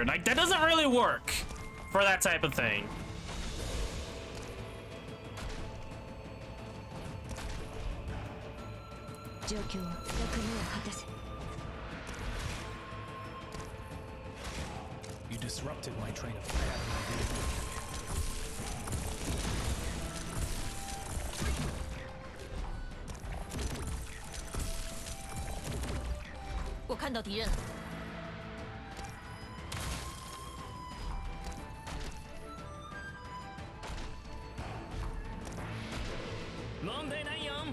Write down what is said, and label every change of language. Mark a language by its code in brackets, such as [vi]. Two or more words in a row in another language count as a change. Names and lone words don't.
[en] Like, that doesn't really work for that type of thing. You disrupted my train of thought. [zh] 我看到敌人了。 [ja] 問題ないよ。